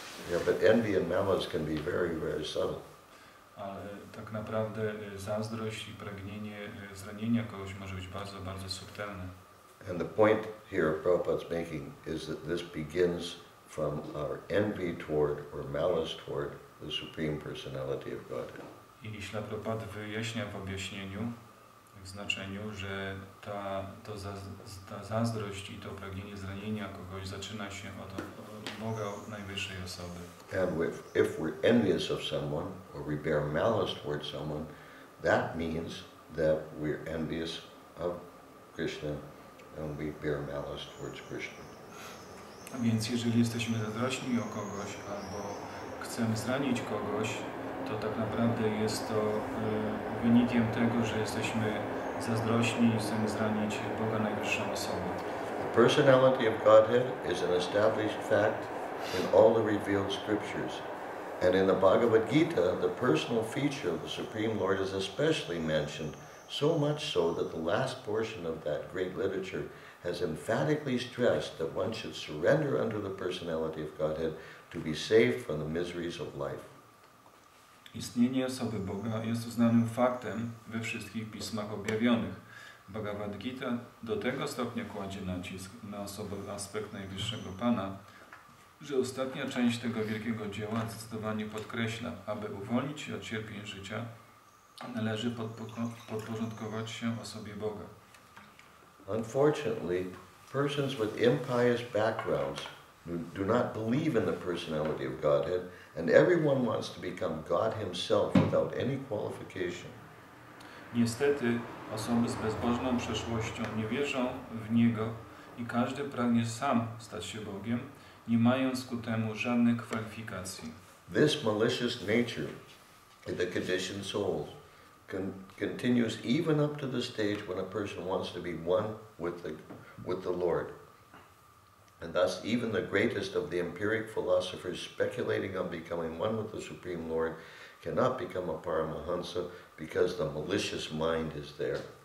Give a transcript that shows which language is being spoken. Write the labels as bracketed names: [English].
[English] Yeah, but envy and malice can be very, very subtle. [Polish] Ale tak naprawdę zazdrość i pragnienie zranienia kogoś może być bardzo, bardzo subtelne. [English] And the point here Prabhupada's making is that this begins from our envy toward or malice toward the Supreme Personality of Godhead. [Polish] I Śla Prabhupada wyjaśnia w objaśnieniu, w znaczeniu, że ta zazdrość i to pragnienie zranienia kogoś zaczyna się od Boga najwyższej osoby. [English] And if we're envious of someone or we bear malice toward someone, that means that we're envious of Krishna and we bear malice towards Krishna. [Polish] A więc jeżeli jesteśmy zazdrośni o kogoś albo chcemy zranić kogoś, to tak naprawdę jest to wynikiem tego, że jesteśmy zazdrośni i chcemy zranić Boga najwyższą osobę. [English] The personality of Godhead is an established fact in all the revealed scriptures. And in the Bhagavad Gita, the personal feature of the Supreme Lord is especially mentioned, so much so that the last portion of that great literature has emphatically stressed that one should surrender unto the personality of Godhead to be saved from the miseries of life. [Polish] Istnienie osoby Boga jest uznanym faktem we wszystkich pismach objawionych. Bhagavad Gita do tego stopnia kładzie nacisk na osobowy aspekt najwyższego Pana, że ostatnia część tego wielkiego dzieła zdecydowanie podkreśla, aby uwolnić się od cierpień życia, należy podporządkować się osobie Boga. [English] Unfortunately, persons with impious backgrounds do not believe in the personality of Godhead, and everyone wants to become God himself without any qualification. [Polish] Niestety, osoby z bezbożną przeszłością nie wierzą w Niego i każdy pragnie sam stać się Bogiem, nie mając ku temu żadnych kwalifikacji. [English] This malicious nature in the conditioned souls continues even up to the stage when a person wants to be one with the Lord. And thus even the greatest of the empiric philosophers speculating on becoming one with the Supreme Lord cannot become a Paramahansa because the malicious mind is there.